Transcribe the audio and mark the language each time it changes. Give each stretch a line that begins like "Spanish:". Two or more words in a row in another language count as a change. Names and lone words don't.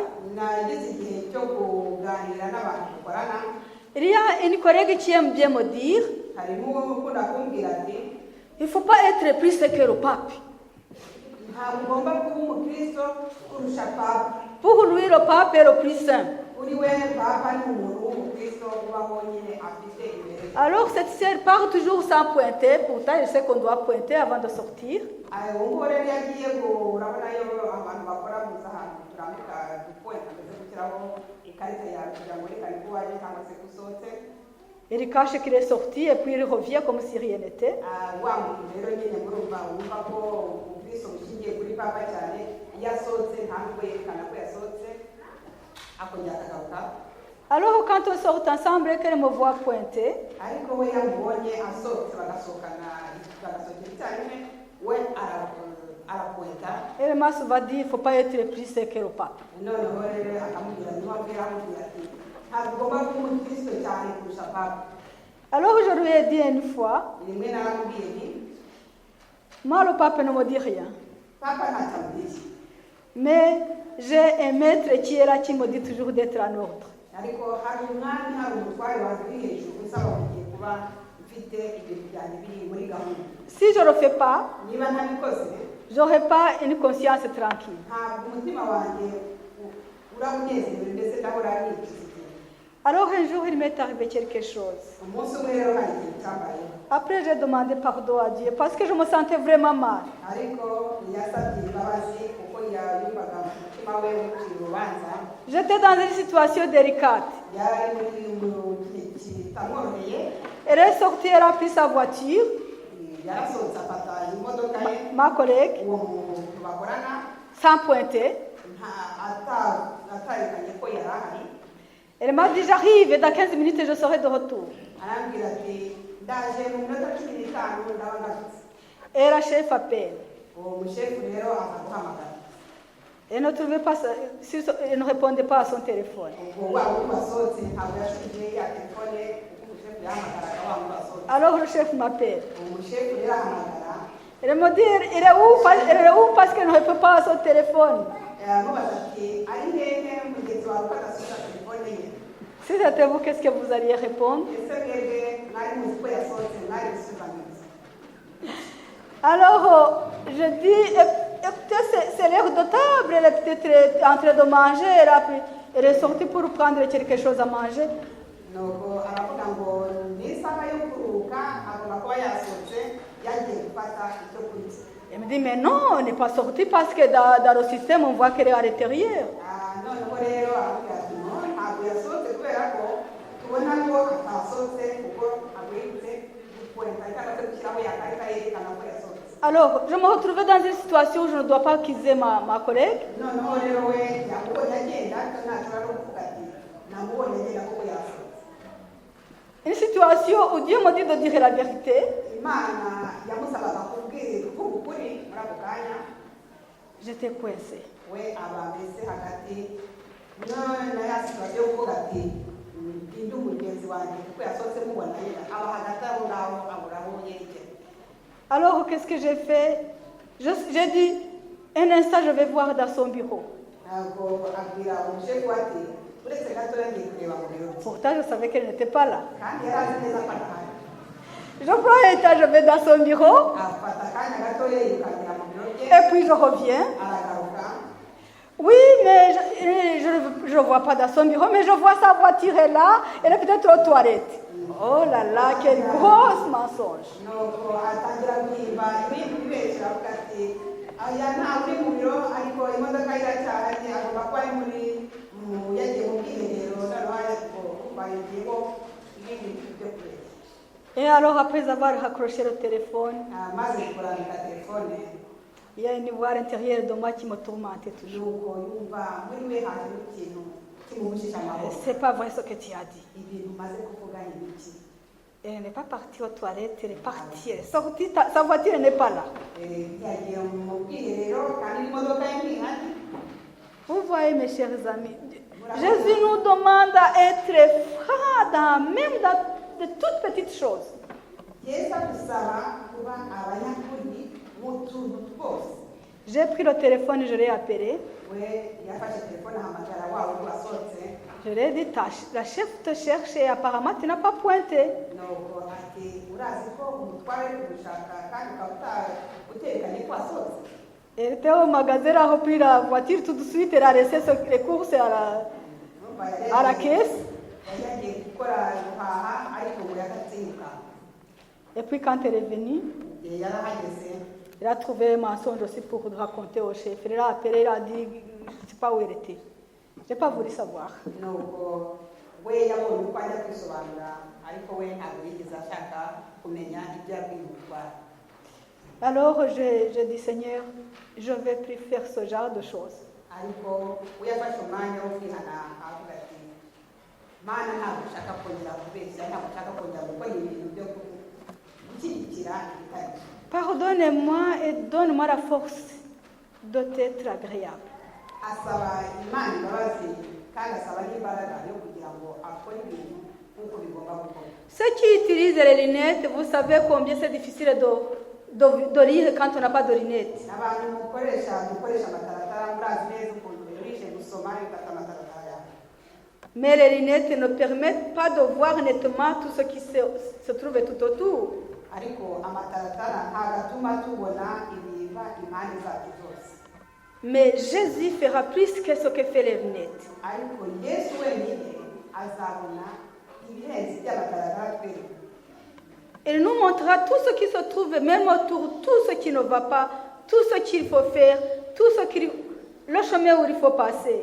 Kinyarwanda: Nagize igihe cyo kuganira n'abantu dukorana.
French: Il y a une collègue qui aime bien me dire,
Kinyarwanda: Harimo uwo ukunda kumbwira ati
French: il ne faut pas être plus que le pape.
Kinyarwanda: ntabwo ugomba kuba umukristo kurusha papa.
French: Pour lui, le pape est le plus saint.
Kinyarwanda: Uri we papa ni umuntu w'umukristo ubaho nyine afite imbere.
French: Alors cette sœur part toujours sans pointer, pourtant je sais qu'on doit pointer avant de sortir.
Kinyarwanda: Uwo nguwo rero yagiye urabona yo abantu bakora gusa ahantu turamuka dupointa mbese gushyiraho ikarita yawe kugira ngo rekane ko waje cyangwa se gusohotse.
French: Il cache qu'il est sorti et puis il revient comme si rien n'était.
Kinyarwanda: Wa muntu rero nyine murumva wumva ko ubwiso bushingiye kuri papa cyane yasohotse nta nubwo yerekana ko yasohotse akongera akagaruka.
French: Alors quand on sort ensemble et qu'elle me voit pointer,
Kinyarwanda: ariko we yamubonye asohotse bagasohokana bagasohokera icyarimwe we arapointa.
French: elle m'a souvent dit il ne faut pas être plus sec que le pape.
Kinyarwanda: noneho rero akamubwira niwabwira amubwira ati ntabwo ugomba kuba umukristo cyane kurusha papa.
French: Alors je lui ai dit une fois,
Kinyarwanda: rimwe naramubwiye nti
French: moi le pape ne me dit rien.
Kinyarwanda: papa ntacyamubwiye,
French: Mais j'ai un maître qui est là qui me dit toujours d'être en ordre.
Kinyarwanda: ariko hari umwami hari umutware wanjye uri hejuru usaba kugiye kuba mfite ibintu byanjye biri muri gahunda.
French: Si je ne le fais pas,
Kinyarwanda: niba ntabikoze
French: je n'aurai pas une conscience tranquille.
Kinyarwanda: ntabwo umutima wanjye urabunezerewe ndetse ndahora nicuza.
French: Alors un jour il m'est arrivé quelque chose.
Kinyarwanda: umunsi umwe rero hari ikintu cyambayeho.
French: Après j'ai demandé pardon à Dieu parce que je me sentais vraiment mal.
Kinyarwanda: ariko yasabye imbabazi kuko yumvaga mu mutima we ucira urubanza.
French: J'étais dans une situation délicate.
Kinyarwanda: yari muri gihe kitamworoheye.
French: Elle est sortie, elle a pris sa voiture,
Kinyarwanda: yarasohotse afata imodoka ye
French: ma collègue,
Kinyarwanda: uwo muntu bakorana
French: sans pointer.
Kinyarwanda: atarekanye ko yari ahari.
French: Elle m'a dit j'arrive et dans 15 minutes je serai de retour.
Kinyarwanda: arambwira ati ndaje mu minota 15 ndaba ngarutse.
French: Et la chef appelle.
Kinyarwanda: uwo mushefu rero akaduhamagara.
French: Elle ne trouvait pas, elle ne répondait pas à son téléphone.
Kinyarwanda: ubwo wa wundi wasohotse ntabwo yashubije ya telefone kuko umushefu yahamagaraga wa wundi wasohotse.
French: Alors le chef m'appelle.
Kinyarwanda: uwo mushefu rero ahamagara.
French: Elle me dit elle est où parce qu'elle ne répond pas à son téléphone.
Kinyarwanda: aramubaza ati ari hehe mugenzi wawe ko adasubiza telefone ye.
French: Si c'était vous, qu'est-ce que vous alliez répondre?
Kinyarwanda: ese mwebwe mwari muzi ko yasohotse mwari gusubiza.
French: Alors je dis écoutez, c'est l'heure de table, elle est peut-être en train de manger, elle est sortie pour prendre quelque chose à manger.
Kinyarwanda: nuko aravuga ngo ni isaha yo kuruhuka agomba kuba yasohotse yagiye gufata icyo kurya.
French: Elle me dit mais non, elle n'est pas sortie parce que dans le système on voit qu'elle est à l'intérieur.
Kinyarwanda: noneho rero aravuga ati no ntabwo yasohotse kubera ko tubona ko atasohotse kuko agwitse gupointa cyangwa se gushyiraho yakarita yerekana ko yasohotse.
French: Alors je me retrouvais dans une situation où je ne dois pas accuser ma collègue.
Kinyarwanda: noneho rero we yamubonye agenda ntashobora no kuvuga ati namubonye agenda kuko yasohotse.
French: Une situation où Dieu me dit de dire la vérité.
Kinyarwanda: imana yamusabaga kuvuga ukuri muri ako kanya.
French: J'étais coincée.
Kinyarwanda: we aba mbese hagati na ya situasiyo yo kuvuga ati ndi umugenzi wanjye kuko yasohotse mubona yera aba hagati aho ngaho abura aho yerekera.
French: Alors qu'est-ce que j'ai fait? J'ai dit un instant je vais voir dans son bureau.
Kinyarwanda: ntabwo abwira umushefu ati uretse gatoya ngiye kureba mu biro bye.
French: Pourtant je savais qu'elle n'était pas là.
Kinyarwanda: kandi yari azi neza ko adahari.
French: Je prends un temps, je vais dans son bureau
Kinyarwanda: afata akanya gatoya yirukankira mu biro bye
French: et puis je reviens.
Kinyarwanda: aragaruka.
French: Oui, mais je ne vois pas dans son bureau, mais je vois sa voiture est là, elle est peut-être aux toilettes. Oh là là, quel gros mensonge.
Kinyarwanda: nuko atangira guhimba ibintu bibeshya avuga ati aya nta uri mu biro ariko imodoka iracyahari agomba kuba ari muri yagiye mu bwiherero noneho ariko bayigiyeho ibindi bintu byo kureba.
French: Et alors après avoir raccroché le téléphone,
Kinyarwanda: maze kurambika telefone
French: il y a une voix à l'intérieur de moi qui me tourmentait toujours.
Kinyarwanda: nuko yumva muri we hajemo ikintu kimuhujije amaboko.
French: C'est pas vrai ce que tu as dit.
Kinyarwanda: ibintu maze kuvuga ni iki.
French: Elle n'est pas partie aux toilettes, elle est partie, elle est sortie, sa voiture n'est pas là.
Kinyarwanda: yagiye mu bwiherero kandi n'imodoka ye ntihari.
French: Vous voyez mes chers amis, Jésus nous demande à être francs même dans de toutes petites choses.
Kinyarwanda: yesu adusaba kuba abanyakuri mu tuntu twose.
French: J'ai pris le téléphone, je l'ai appelé.
Kinyarwanda: we yafashe telefone ahamagara wa wundi wasohotse.
French: Je lui ai dit, la chef te cherche et apparemment tu n'as pas pointé.
Kinyarwanda: nuko ati urazi ko umutware uri kugushaka kandi ukaba uterekanye ko wasohotse.
French: Elle était au magasin, elle a repris la voiture tout de suite, elle a laissé les courses à la caisse.
Kinyarwanda: yari yagiye gukora guhaha ariko ngo yagatsinda.
French: Et puis quand elle est venue,
Kinyarwanda: igihe yari ahageze
French: elle a trouvé un mensonge aussi pour raconter au chef. Elle l'a appelé, elle a dit, je ne sais pas où elle était. Je n'ai pas voulu savoir.
Kinyarwanda: nuko we yabonye uko ajya kwisobanura ariko we ntabwo yigeze ashaka kumenya ibyo yabwiye umutware.
French: Alors j'ai dit, Seigneur, je ne vais plus faire ce genre de choses.
Kinyarwanda: ariko we yafashe umwanya wo kwihana avuga ati mana ntabwo ushaka kongera kubeshya ntabwo ushaka kongera gukora ibintu byo gushyigikira ibitari byo.
French: Pardonne-moi et donne-moi la force de t'être agréable.
Kinyarwanda: asaba imana imbabazi kandi asaba n'imbaraga yo kugira ngo akore ibintu nk'uko bigomba gukorwa.
French: Ceux qui utilisent les lunettes, vous savez combien c'est difficile de lire quand on n'a pas de lunettes.
Kinyarwanda: abantu mukoresha amataratara murazi neza ukuntu biruhije gusoma bifata amataratara yawe.
French: Mais les lunettes ne permettent pas de voir nettement tout ce qui se trouve tout autour.
Kinyarwanda: ariko amataratara ntabwo atuma tubona ibiva impande zacu zose.
French: Mais Jésus fera plus que ce que fait les lunettes.
Kinyarwanda: ariko yesu wenyine azabona ibirenze by'amataratara twereka.
French: Il nous montrera tout ce qui se trouve même autour, tout ce qui ne va pas, tout ce qu'il faut faire, tout ce qui, le chemin où il faut passer.